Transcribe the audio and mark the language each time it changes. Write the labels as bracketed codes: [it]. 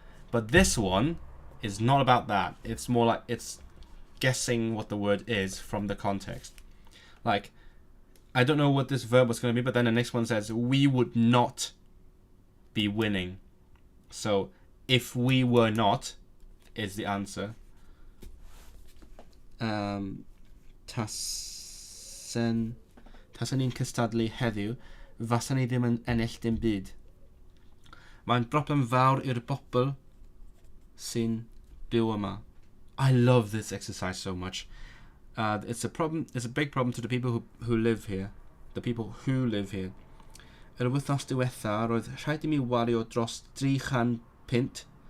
[en] But this one is not about that. It's more like it's guessing what the word is from the context. Like, I don't know what this verb was going to be, but then the next one says, we would not be winning. So, if we were not, is the answer. [cy] Tasen ni'n cystadlu heddiw, fasen ni ddim yn ennill dim byd. Mae'n broblem fawr i'r bobl sy'n byw yma. [en] I love this exercise so much. It's a big problem to the people who live here. The people who live here. [cy] Yr wythnos diwetha, roedd rhaid i mi wario dros 300 pint.